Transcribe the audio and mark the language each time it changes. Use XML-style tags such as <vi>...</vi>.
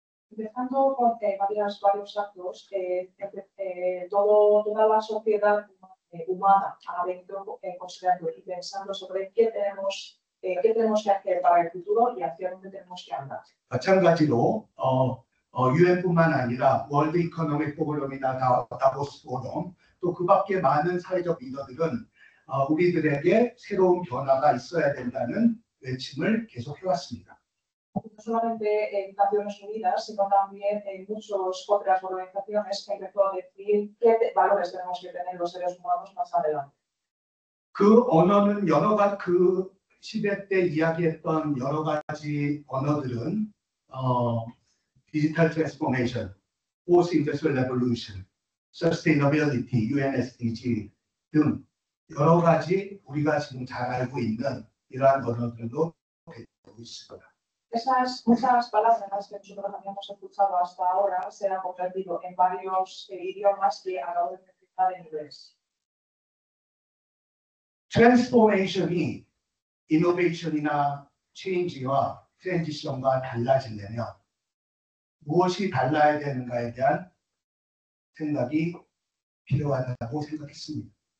<es>Empezando con varios actos, toda la sociedad humana ha venido considerando y pensando sobre qué tenemos que hacer para el futuro y hacia dónde tenemos que andar.</es> <ko>마찬가지로 UN뿐만 아니라 월드 이코노믹 포럼이나 다보스 포럼 또 그 밖에 많은 사회적 리더들은 우리들에게 새로운 변화가 있어야 된다는 외침을 계속 해왔습니다.</ko> <es>No solamente en Naciones Unidas, sino también en muchas otras organizaciones que empezó a decir qué valores tenemos que tener los seres humanos más adelante.</es> <ko>그 언어는 그 시대 때 이야기했던 여러 가지 언어들은 디지털 트랜스포메이션,</ko> <en>포스트 인더스트리얼 레볼루션,</en> <ko>서스테이너빌리티, UN SDG 등 여러 가지 우리가 지금 잘 알고 있는 이러한 언어들도 되고 있습니다.</ko> <es>Muchas palabras que nosotros habíamos escuchado hasta ahora se han convertido en varios idiomas que acabo de mencionar en inglés.</es> <ko>트랜스포메이션이 이노베이션이나 체인지와 트랜지션과 달라지려면 무엇이 달라야 되는가에 대한 생각이 필요하다고 생각했습니다.</ko>